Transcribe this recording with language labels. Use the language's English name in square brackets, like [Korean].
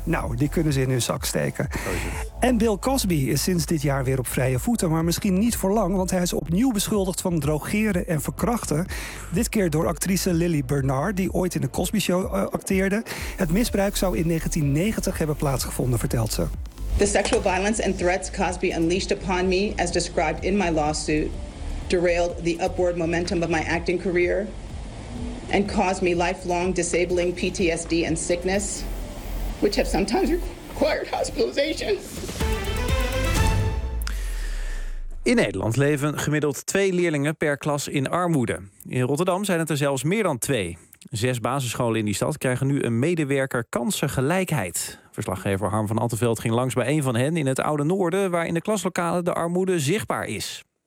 [Dutch] Nou, die kunnen ze in hun zak steken. En Bill Cosby is sinds dit jaar weer op vrije voeten, maar misschien niet voor lang, want hij is opnieuw beschuldigd van drogeren en verkrachten. Dit keer door actrice Lily Bernard, die ooit in de Cosby Show acteerde. Het misbruik zou in 1990 hebben plaatsgevonden, vertelt ze. [English] The sexual violence and threats Cosby unleashed upon me, as described in my lawsuit, derailed the upward momentum of my acting career and caused me lifelong disabling PTSD and sickness, which have sometimes required hospitalization. [Dutch] In Nederland leven gemiddeld 2 leerlingen per klas in armoede. In Rotterdam zijn het er zelfs meer dan 2. 6 basisscholen in die stad krijgen nu een medewerker kansengelijkheid. Verslaggever Harm van Altenveld ging langs bij een van hen in het Oude Noorden, waar in de klaslokalen de armoede zichtbaar is.